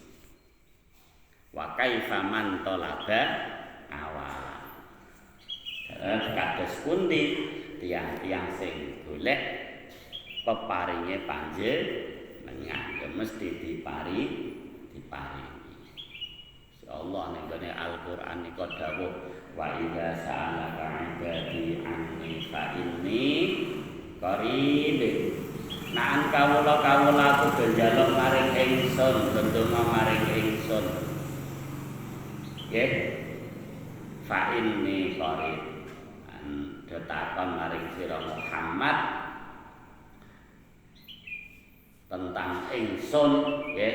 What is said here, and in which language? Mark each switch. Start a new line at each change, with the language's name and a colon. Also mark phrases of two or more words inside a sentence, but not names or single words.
Arabic: Wa kaifa man talaba awal.
Javanese: Kados pundi tiang-tiang sing golek peparinge panjenengan ya mesti diparingi. Allah ning gone Al-Qur'an nika dawuh
Arabic: wa idza sa'alaka 'ibadi anni fa inni qarib.
Javanese: Naan kawula-kawula kudu njaluk maring ingsun, ndonga maring ingsun.
Arabic: Nggih. Fa inni qarib.
Javanese: Detakon maring sira Muhammad tentang ingsun nggih.